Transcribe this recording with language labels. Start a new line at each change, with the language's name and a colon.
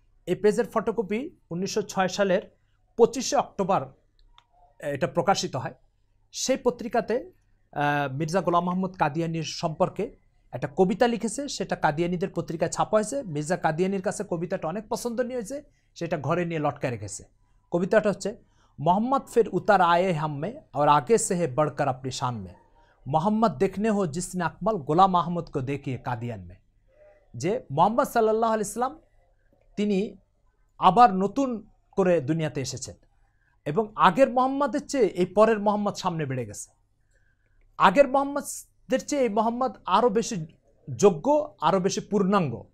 Bangla: এই পেজের ফটোকপি 1906 সালের 25শে অক্টোবর এটা প্রকাশিত হয়। সেই পত্রিকাতে মির্জা গোলাম আহমদ কাদিয়ানির সম্পর্কে একটা কবিতা লিখেছে, সেটা কাদিয়ানিদের পত্রিকায় ছাপা হয়েছে। মির্জা কাদিয়ানির কাছে কবিতাটা অনেক পছন্দনীয় হয়েছে, সেটা ঘরে নিয়ে লটকায় রেখেছে। কবিতাটা হচ্ছে,
Hindi: मोहम्मद फिर उतर आए हम में और आगे से है बढ़कर अपनी शान में, मोहम्मद देखने हो जिसने अकमल गुलाम আহমদ को देखिए कादियान में।
Bangla: যে মোহাম্মদ সাল্লাল্লাহু আলাইহি ওয়াসাল্লাম তিনি আবার নতুন করে দুনিয়াতে এসেছেন এবং আগের মোহাম্মদের চেয়ে এই পরের মোহাম্মদ সামনে বেড়ে গেছে। আগের মোহাম্মদের চেয়ে এই মোহাম্মদ আরও বেশি যোগ্য, আরও বেশি পূর্ণাঙ্গ।